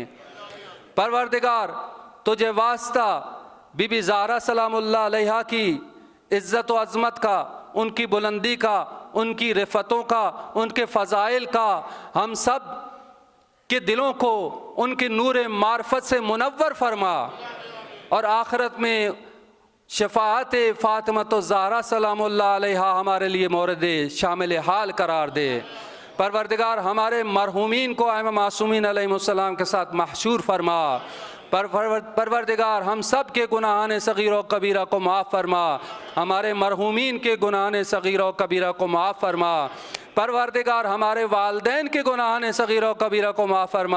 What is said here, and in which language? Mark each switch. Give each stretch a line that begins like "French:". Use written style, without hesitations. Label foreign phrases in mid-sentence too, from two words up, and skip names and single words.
Urdu: پروردگار تجھے واسطہ بی بی زہرا
Arabic: سلام اللہ علیہا
Urdu: کی عزت و عظمت کا، ان کی بلندی کا، ان کی رفتوں کا، ان کے فضائل کا ہم سب کے دلوں کو ان کے نور معرفت سے منور فرما، اور آخرت میں شفاعت فاطمۃ الزہرا
Arabic: سلام اللہ علیہا
Urdu: ہمارے لیے مورد شامل حال قرار دے۔ پروردگار ہمارے مرحومین کو ائمہ معصومین
Arabic: علیہم السلام
Urdu: کے ساتھ محشور فرما۔ پروردگار ہم سب کے گناہان صغیر و کبیرہ کو معاف فرما، ہمارے مرحومین کے گناہان صغیر و کبیرہ کو معاف فرما۔ پروردگار ہمارے والدین کے گناہان صغیر و کبیرہ کو معاف فرما۔